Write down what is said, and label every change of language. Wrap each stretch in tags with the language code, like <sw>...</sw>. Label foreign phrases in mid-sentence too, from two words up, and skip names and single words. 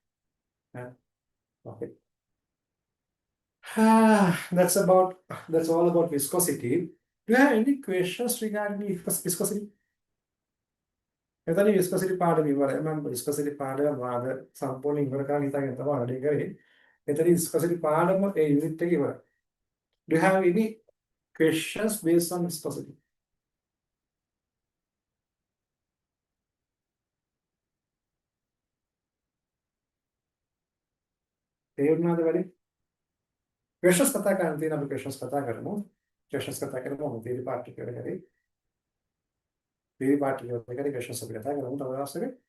<en>Okay. That's all about viscosity. Do you have any questions regarding viscosity?</en> <si>එතන viscosity පාඩම ඉවරයි. මම viscosity පාඩම වාද සම්පූර්ණ ඉවර කරලා හිතාගෙන තමයි වැඩේ කරේ. එතන viscosity පාඩම ඒ unit එක ඉවරයි.</si> <en>Do you have any questions based on viscosity?</en> <si>තේරුණාද වැඩේ? questions කතා කරන්න තියෙන අපි questions කතා කරමු. questions කතා කරමු</si> <en>theory part</en> <si>එක කරේ.</si> <en>theory part</en> <si>එක කරේ questions අපි කතා කරමු තව දවසක.</si>